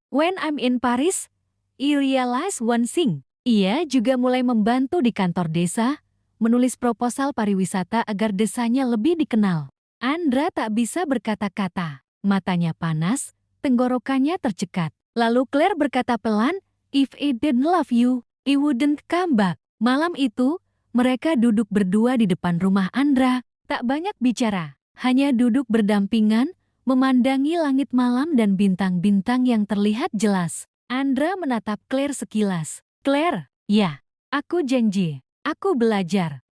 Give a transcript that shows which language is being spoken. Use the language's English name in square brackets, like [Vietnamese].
[English] When I'm in Paris, I realize one thing. [Indonesian] Ia juga mulai membantu di kantor desa, menulis proposal pariwisata agar desanya lebih dikenal. Andra tak bisa berkata-kata. Matanya panas, tenggorokannya tercekat. Lalu Claire berkata pelan, [English] If I didn't love you, I wouldn't come back. [Indonesian] Malam itu, mereka duduk berdua di depan rumah Andra. Tak banyak bicara, hanya duduk berdampingan, memandangi langit malam dan bintang-bintang yang terlihat jelas. Andra menatap Claire sekilas. Claire, ya, aku janji. Aku belajar.